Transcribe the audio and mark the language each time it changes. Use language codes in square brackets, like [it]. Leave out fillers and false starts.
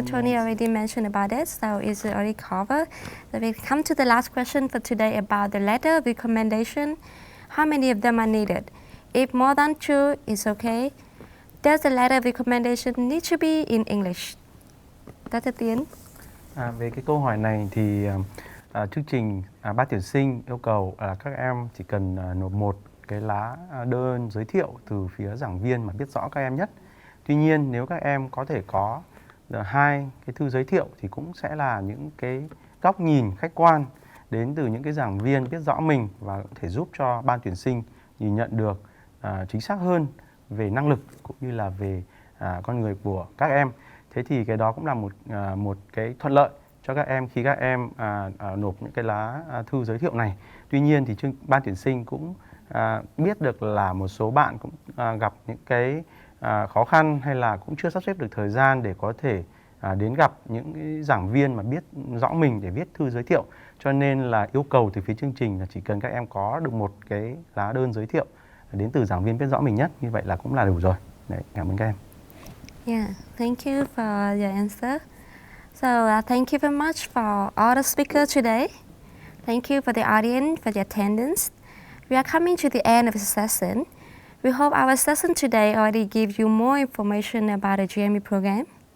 [en] Tony already mentioned about it, so it's already covered. So we come to the last question for today about the letter of recommendation. How many of them are needed? If more than two, it's okay. Does the letter of recommendation need to be in English? Dr. Tiến. [vi] Về cái câu hỏi này thì chương trình ban tuyển sinh yêu cầu các em chỉ cần nộp một cái lá đơn giới thiệu từ phía giảng viên mà biết rõ các em nhất. Tuy nhiên nếu các em có thể có hai cái thư giới thiệu thì cũng sẽ là những cái góc nhìn khách quan đến từ những cái giảng viên biết rõ mình và có thể giúp cho ban tuyển sinh nhìn nhận được chính xác hơn về năng lực cũng như là về con người của các em. Thế thì cái đó cũng là một cái thuận lợi cho các em khi các em nộp những cái lá thư giới thiệu này. Tuy nhiên thì ban tuyển sinh cũng biết được là một số bạn cũng gặp những cái khó khăn hay là cũng chưa sắp xếp được thời gian để có thể đến gặp những cái giảng viên mà biết rõ mình để viết thư giới thiệu. Cho nên là yêu cầu từ phía chương trình là chỉ cần các em có được một cái lá đơn giới thiệu đến từ giảng viên biết rõ mình nhất, như vậy là cũng là đủ rồi. Đấy, cảm ơn các em. [en] Yeah, thank you for your answer. So thank you very much for all the speakers today. Thank you for the audience for your attendance. We are coming to the end of the session. We hope our session today already gives you more information about the GME program.